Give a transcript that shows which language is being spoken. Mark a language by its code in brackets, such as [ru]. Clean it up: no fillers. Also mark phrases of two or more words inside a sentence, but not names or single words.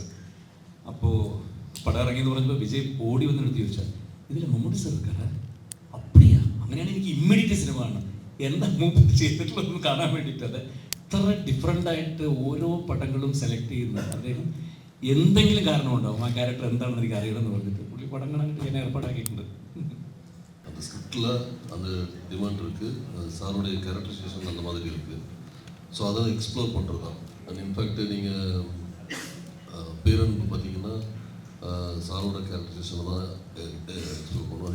[ml] അപ്പോൾ പടം ഇറങ്ങിയെന്ന് പറഞ്ഞപ്പോൾ വിജയ് ഓടി വന്നെടുത്ത് ചോദിച്ചാൽ ഇതിൽ മമ്മൂട്ടി സർക്കാർ അപ്പടിയാ? അങ്ങനെയാണ് എനിക്ക് ഇമ്മീഡിയറ്റ് സിനിമ കാണണം, എന്താ മൂപ്പർ ചെയ്തിട്ടുള്ളതെന്ന് കാണാൻ വേണ്ടിയിട്ട്. അത് ഇത്ര ഡിഫറെൻ്റ് ആയിട്ട് ഓരോ പടങ്ങളും സെലക്ട് ചെയ്യുന്നത് അദ്ദേഹം എന്തെങ്കിലും കാരണം ഉണ്ടാവും. ആ ക്യാരക്ടർ എന്താണെന്ന് എനിക്ക് അറിയണമെന്ന് പറഞ്ഞിട്ട് പുള്ളി പടം കാണാനായിട്ട് ഞാൻ ഏർപ്പാടാക്കിയിട്ടുണ്ട്. [ta] அந்த ஸ்கிரிப்டில் அந்த டிமாண்ட் இருக்குது, சாரோடைய கேரக்டரைசேஷன் அந்த மாதிரி இருக்குது. ஸோ அதை எக்ஸ்ப்ளோர் பண்ணுறது தான். [en] and in fact [ta] நீங்கள் பேரன்பு பார்த்தீங்கன்னா சாரோட கேரக்டரைசேஷனை தான் எக்ஸ்ப்ளோர் பண்ணுவோம்.